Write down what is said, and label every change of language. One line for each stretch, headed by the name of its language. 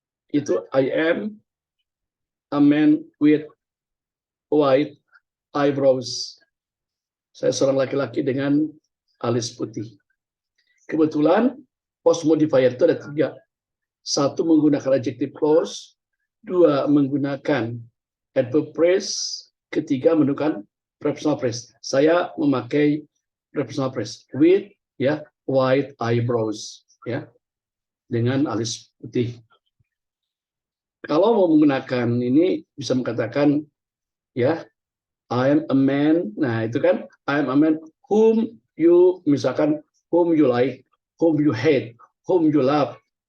Indonesian: Itu
English: I am a man with white eyebrows.
Indonesian: Saya seorang laki-laki dengan alis putih. Kebetulan post modifier itu ada tiga. Satu menggunakan adjective clause, dua menggunakan adverb phrase, ketiga menggunakan prepositional phrase. Saya memakai prepositional phrase
English: with ya white eyebrows
Indonesian: ya dengan alis putih. Kalau mau menggunakan ini bisa mengatakan ya
English: I am a man.
Indonesian: Nah, itu kan
English: I am a man whom you, misalkan whom you like, whom you hate, whom you love.